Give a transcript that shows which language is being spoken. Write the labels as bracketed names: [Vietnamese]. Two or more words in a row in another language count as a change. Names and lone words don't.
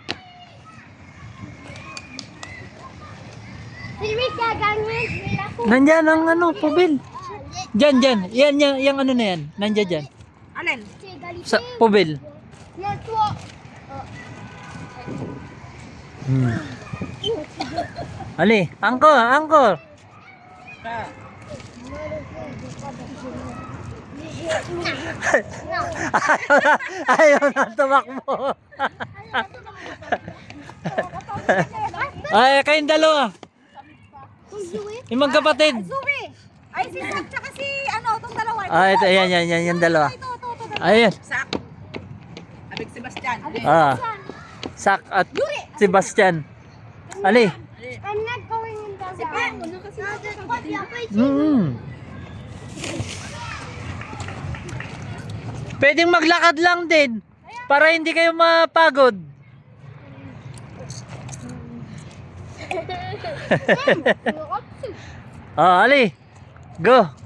[French] Celui qui a gagné, je vais la foutre. [Filipino] Nandyan ang ano, pubil. Dyan, dyan. Yan, yan, yung ano na yan. Nandyan dyan. Alin? [French] C'est égalité. [Filipino] Sa pubil. [French] Non, toi. [Filipino] Hmm. Ali, [French] angkor, angkor. Ah. [Filipino] Ayaw na tumakbo. Ay, kayong dalawa. Yung magkapatid. Zoe! Ay, si Zach tsaka si ano, itong dalawa. Ah, ito, yan, yan, yan, yung dalawa. Ito. Ayan. Sak. Abig Sebastian. Ah. Sak at Sebastian. Ali. [English] I'm not going in the van. No, there's coffee. I'm waiting. Mm. [Filipino] Pwedeng maglakad lang din para hindi kayo mapagod. Oh, Ali. Go.